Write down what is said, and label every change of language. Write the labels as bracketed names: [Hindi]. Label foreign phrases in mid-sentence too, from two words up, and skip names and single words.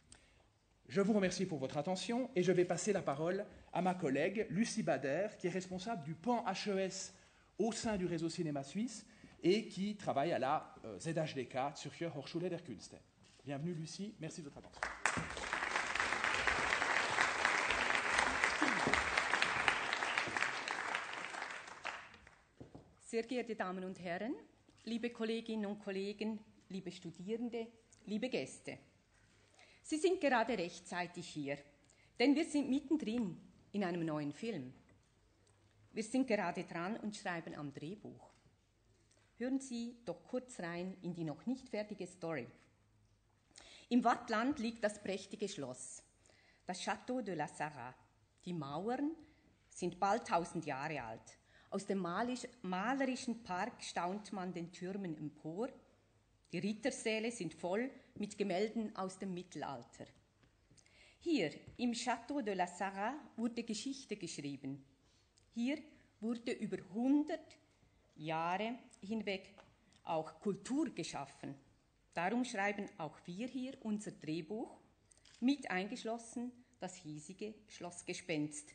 [French] Je vous remercie pour votre attention et je vais passer la parole à ma collègue Lucie Bader, qui est responsable du pan HES au sein du réseau cinéma suisse et qui travaille à la ZHDK, Zürcher Hochschule der Künste. Bienvenue Lucie, merci de votre attention. [German] Sehr geehrte Damen und Herren, liebe Kolleginnen und Kollegen, liebe Studierende, liebe Gäste. Sie sind gerade rechtzeitig hier, denn wir sind mittendrin in einem neuen Film. Wir sind gerade dran und schreiben am Drehbuch. Hören Sie doch kurz rein in die noch nicht fertige Story. Im Wattland liegt das prächtige Schloss, das Château de la Sarraz. Die Mauern sind bald 1000 Jahre alt. Aus dem malerischen Park staunt man den Türmen empor. Die Rittersäle sind voll mit Gemälden aus dem Mittelalter. Hier im Château de la Sarraz wurde Geschichte geschrieben. Hier wurde über 100 Jahre hinweg auch Kultur geschaffen. Darum schreiben auch wir hier unser Drehbuch, mit eingeschlossen das hiesige Schlossgespenst.